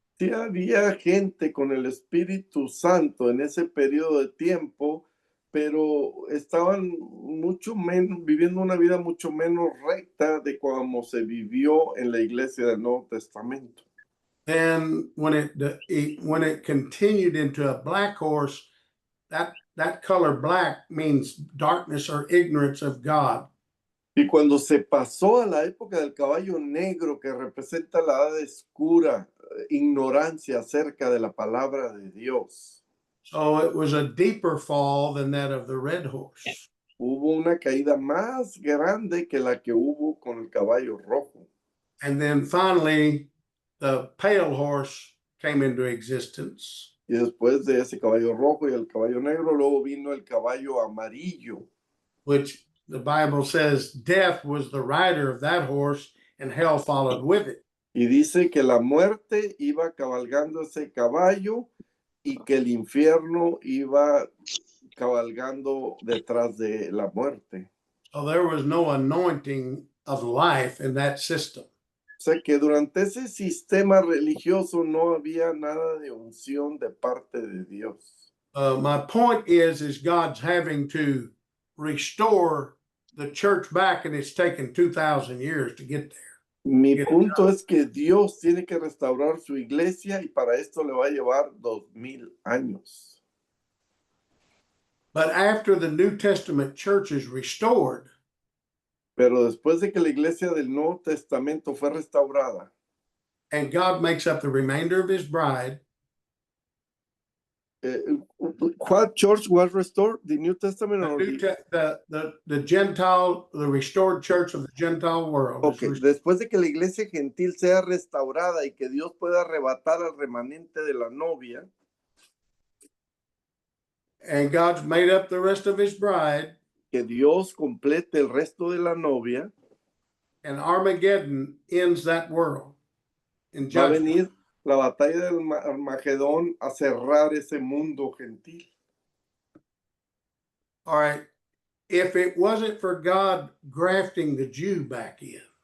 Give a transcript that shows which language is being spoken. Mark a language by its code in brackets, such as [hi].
[es] sí había gente con el Espíritu Santo en ese periodo de tiempo, pero estaban viviendo una vida mucho menos recta de como se vivió en la iglesia del Nuevo Testamento. [en] And when it continued into a black horse, that color black means darkness or ignorance of God. [es] Y cuando se pasó a la época del caballo negro, que representa la edad oscura, ignorancia acerca de la palabra de Dios, [en] So it was a deeper fall than that of the red horse. [es] hubo una caída más grande que la que hubo con el caballo rojo. [en] And then finally, the pale horse came into existence. [es] Y después de ese caballo rojo y el caballo negro, luego vino el caballo amarillo, [en] Which the Bible says death was the rider of that horse and hell followed with it. [es] y dice que la muerte iba cabalgando ese caballo y que el infierno iba cabalgando detrás de la muerte. [en] So there was no anointing of life in that system. [es] O sea que durante ese sistema religioso no había nada de unción de parte de Dios. [en] My point is God's having to restore the church back, and it's taken 2,000 years to get there. [es] Mi punto es que Dios tiene que restaurar su iglesia y para esto le va a llevar 2000 años. [en] But after the New Testament church is restored, [es] Pero después de que la iglesia del Nuevo Testamento fue restaurada [en] and God makes up the remainder of his bride, what church was restored? The New Testament or the Gentile, the restored church of the Gentile world. [es] Okay, después de que la iglesia gentil sea restaurada y que Dios pueda arrebatar al remanente de la novia, [en] and God's made up the rest of his bride, [es] que Dios complete el resto de la novia, [en] and Armageddon ends that world. In [es] va a [en] judgment. [es] venir la batalla del Armagedón a cerrar ese mundo gentil. [en] All right. If it wasn't for God grafting the Jew back in,